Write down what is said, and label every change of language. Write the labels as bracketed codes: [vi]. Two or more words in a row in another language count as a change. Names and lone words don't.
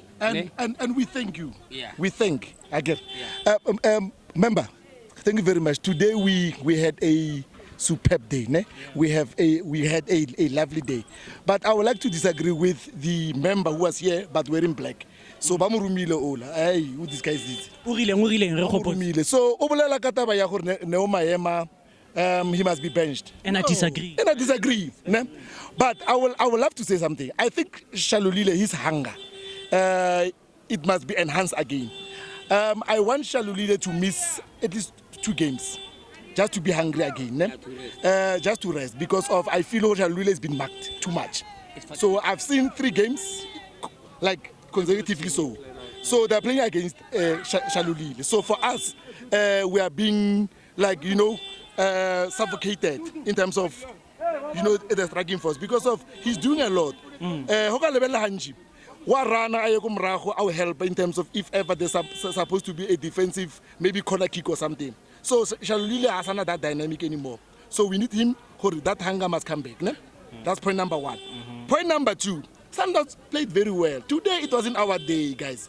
[en] And we thank you. Yeah. We thank again. Member. Thank you very much. Today we had a superb day. We had a lovely day. But I would like to disagree with the member who was here but wearing black. [tn] so ba mo rumile ola [en] hey who this guy is [tn] O rileng re gopotse. rumile so o bolela ka taba ya gore Neo Maema [en] he must be benched. And I disagree. And I disagree. Ne? But I will love to say something. I think Shalulile, his hunger, it must be enhanced again. I want Shalulile to miss at least 2 games, just to be hungry again. Ne? Just to rest, because of I feel Shalulile has been marked too much. So I've seen 3 games, like consecutively so. So they're playing against Shalulile. So for us, we are being like, suffocated in terms of, the striking force because of he's doing a lot. [tn] Hoka lebella hanji. Wa rana aye ko morago [en] I will help in terms of if ever there's supposed to be a defensive, maybe corner kick or something. So Shalulile has not that dynamic anymore. So we need him. That hunger must come back. Ne? That's point number 1. Point number 2. Sundowns played very well. Today it wasn't our day, guys.